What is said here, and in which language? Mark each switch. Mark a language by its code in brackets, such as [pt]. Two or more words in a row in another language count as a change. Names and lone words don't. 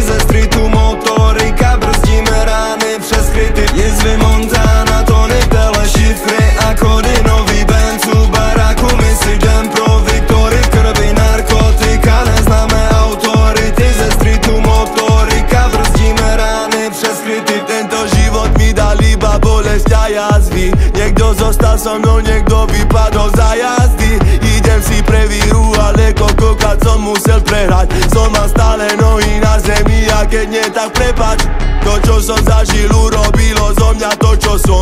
[cs] Ze streetu motorika, brzdíme rány přes kryty. Jizvy Montana, to neptele šifry a kody. Nový Benzu, baráku, my si jdem pro Viktory. Krvi narkotika, neznáme autority. Ze streetu motorika, brzdíme rány přes kryty. [sk] Tento život mi dal iba bolesť a jazvy. Niekto zostal so mnou, niekto vypadol za jazdy. Idem si pre víru, ale koľkokrát som musel prehrať. Som mal stále nohy na zemi a keď nie, tak prepač. To, čo som zažil, urobilo zo mňa to, čo som.